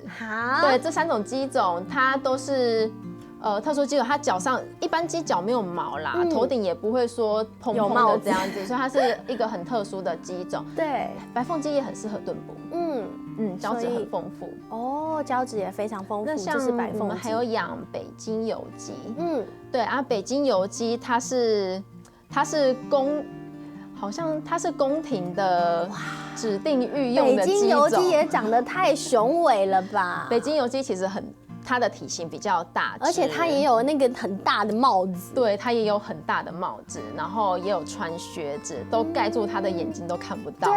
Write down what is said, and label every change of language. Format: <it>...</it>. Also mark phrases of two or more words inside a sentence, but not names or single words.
<zh>對，這3種雞種它都是特殊雞種，它腳上一般雞腳沒有毛啦，頭頂也不會說蓬蓬的這樣子，所以它是一個很特殊的雞種。對，白鳳雞也很適合燉補。膠質很豐富。哦，膠質也非常豐富。那像我們還有養北京有雞。對啊，北京有雞它是好像它是宮廷的指定御用的雞種。北京有雞也長得太雄偉了吧？北京有雞其實它的体型比较大，而且它也有那个很大的帽子，对，它也有很大的帽子，然后也有穿靴子，都盖住它的眼睛，都看不到了。</zh>